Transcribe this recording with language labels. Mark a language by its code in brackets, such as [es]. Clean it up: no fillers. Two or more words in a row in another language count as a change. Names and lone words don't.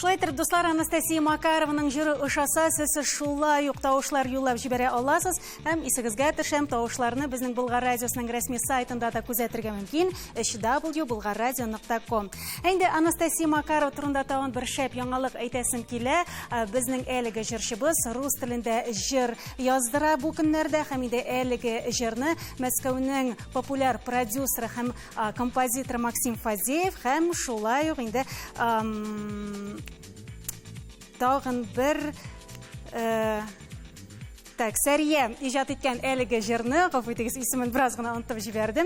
[tt] Егер дуслар Анастасия Макарованың жыры ошаса, сіз шулай ук тавышлар юллап җибәрә аласыз, һәм исегезгә төшәм тавышларны безнең Болгар радиосының рәсми сайтында да күзәтергә мөмкин, www.bulgarradio.com. Инде Анастасия Макарова турында тагын бер шәп яңалык әйтәсем килә. Безнең әлеге җырчыбыз рус телендә җыр яздыра бу көннәрдә, һәм инде әлеге җырны Мәскәүнең популяр продюсеры һәм композитор Максим Фадеев һәм шулай ук инде тагын бер Сәрия иҗат иткән әлеге җырны, гафу итегез, исемен бераз гына онытып җибәрдем.